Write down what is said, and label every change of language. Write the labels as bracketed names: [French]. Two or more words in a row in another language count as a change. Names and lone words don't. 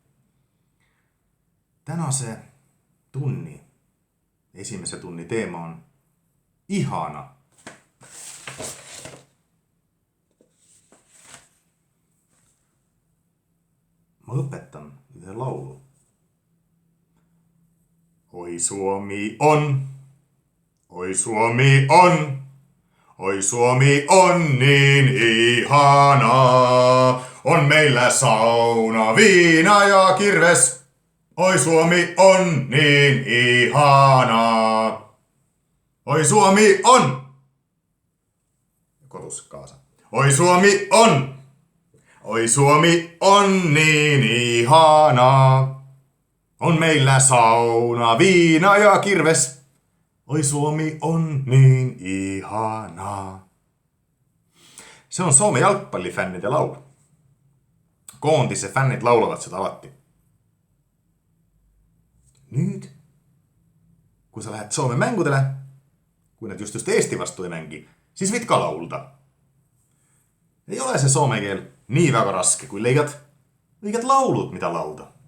[Estonian] Tänase tunni, esimese tunni teema on ihana. Ma õpetan ühe laulu. [Finnish] Oi Suomi on, oi Suomi on, oi Suomi on niin ihana. On meillä sauna, viina ja kirves. Oi Suomi on niin ihana. Oi Suomi on. [Estonian] Kotus kaasa. [Finnish] Oi Suomi on. Oi Suomi on niin ihana. On meillä sauna, viina ja kirves. Oi Suomi on niin ihana. [Estonian] Se on Soome jalgpallifännide laul. Koondise fännid laulavad seda alati. Nüüd, kui sa lähed Soome mängudele, kui nad just Eesti vastu ei mängi, siis võid ka laulda. Ei ole see soome keel nii väga raske, kui leiad õiged laulud, mida laulda.